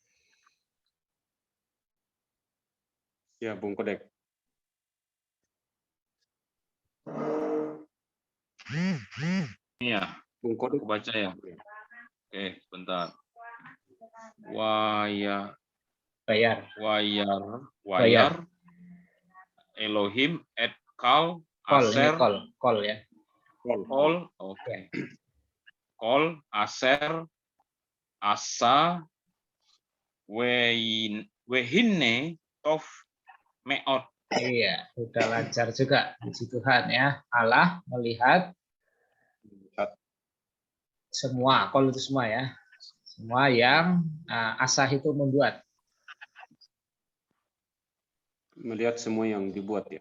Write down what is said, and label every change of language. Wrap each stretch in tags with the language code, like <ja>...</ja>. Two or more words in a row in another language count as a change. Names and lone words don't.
<id>Ya, Bung Kodek. Iya, Bung Kodek. aku baca ya. Oke, bentar.</id> <he>וירא אלהים את כל אשר</he> <id>Kol ya. Kol, oke.</id> <he>כל אשר עשה והנה טוב מאד.</he> <id>Iya, sudah lancar juga. Puji Tuhan ya. Allah melihat semua, kol itu semua ya. Semua yang asah itu membuat. Melihat semua yang dibuat ya.</id>